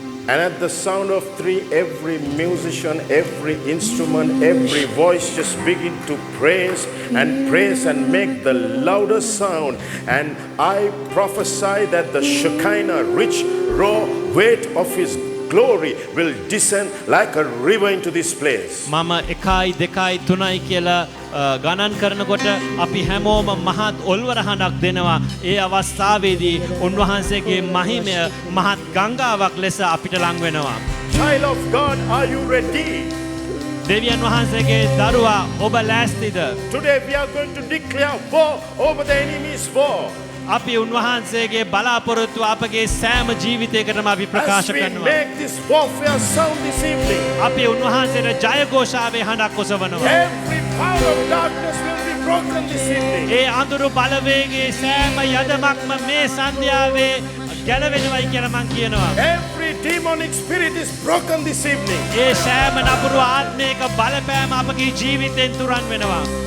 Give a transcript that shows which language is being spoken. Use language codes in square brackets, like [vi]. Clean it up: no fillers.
[en] And at the sound of 3, every musician, every instrument, every voice just begin to praise and make the louder sound. And I prophesy that the Shekinah, rich, raw weight of his glory will descend like a river into this place. [si] මම 1 2 3 කියලා ගණන් කරනකොට අපි හැමෝම මහත් ඔල්වරහණක් දෙනවා. ඒ අවස්ථාවේදී උන්වහන්සේගේ මහිමය මහත් ගංගාවක් ලෙස අපිට ලං වෙනවා. [en] Child of God, are you ready? [si] දෙවියන් වහන්සේගේ දරුවා ඔබ ලෑස්තිද? [en] Today we are going to declare war over the enemy's war. [si] අපි උන්වහන්සේගේ බලාපොරොත්තු අපගේ සෑම ජීවිතයකටම අපි [en] As [si] ප්‍රකාශ [en] we [si] කරනවා. [en] make this warfare sound this evening, [si] අපි උන්වහන්සේට ජයഘോഷාවේ හඬක් ඔසවනවා. [en] every power of darkness will be broken this evening. [si] ඒ අඳුරු බලවේගයේ සෑම යදමක්ම මේ සන්ධ්‍යාවේ ගැලවෙනවයි කියලා මං කියනවා. [en] Every demonic spirit is broken this evening. [si] ඒ සෑම නපුරු ආත්මයක බලපෑම අපගේ ජීවිතෙන් තුරන් වෙනවා.